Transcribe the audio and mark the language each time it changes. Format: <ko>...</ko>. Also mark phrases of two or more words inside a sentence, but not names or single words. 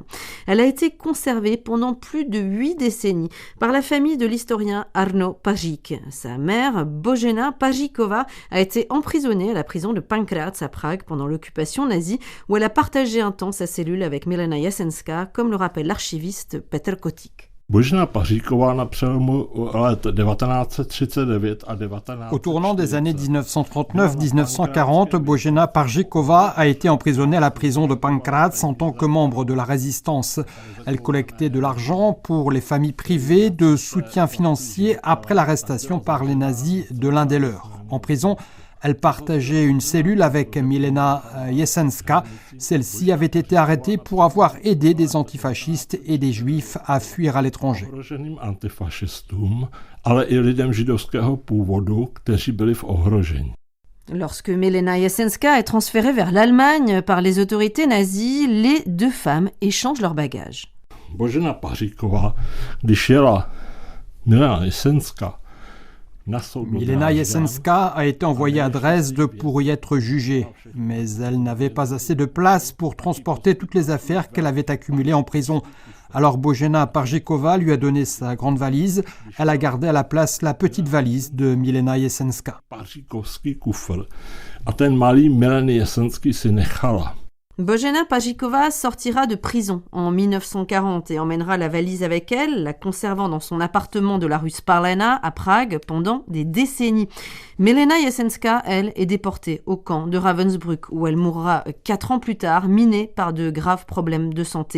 <fr>Elle a été conservée pendant plus de 8 décennies par la famille de l'historien Arno Pajic. Sa mère, Božena Pažíková, a été emprisonnée à la prison de Pankráč à Prague pendant l'occupation nazie, où elle a partagé un temps sa cellule avec Milena Jesenská, comme le rappelle l'archiviste Petr Kotík.</fr> <cs>Božena Pažíková na přelomu let 1939 a 1940.</cs> <fr>Au tournant des années 1939-1940, Božena Pažíková a été emprisonnée à la prison de Pankráč en tant que membre de la résistance. Elle collectait de l'argent pour les familles privées de soutien financier après l'arrestation par les nazis de l'un des leurs. En prison, elle partageait une cellule avec Milena Jesenská. Celle-ci avait été arrêtée pour avoir aidé des antifascistes et des juifs à fuir à l'étranger.</fr> <cs>Antifašistům, ale i lidem židovského původu, kteří byli v ohrožení.</cs> <fr>Lorsque Milena Jesenská est transférée vers l'Allemagne par les autorités nazies, les deux femmes échangent leurs bagages.</fr> <cs>Božena Pažíková, když jela Milena Jesenská,</cs> <fr>Milena Jesenská a été envoyée à Dresde pour y être jugée, mais elle n'avait pas assez de place pour transporter toutes les affaires qu'elle avait accumulées en prison. Alors Božena Pažíková lui a donné sa grande valise, elle a gardé à la place la petite valise de Milena Jesenská.</fr> <cs>Pažíkovský kufr a ten malý Mileny Jesenský si nechala.</cs> <fr>Božena Pažíková sortira de prison en 1940 et emmènera la valise avec elle, la conservant dans son appartement de la rue Sparlena à Prague pendant des décennies. Milena Jesenská, elle, est déportée au camp de Ravensbrück où elle mourra 4 ans plus tard, minée par de graves problèmes de santé.</fr>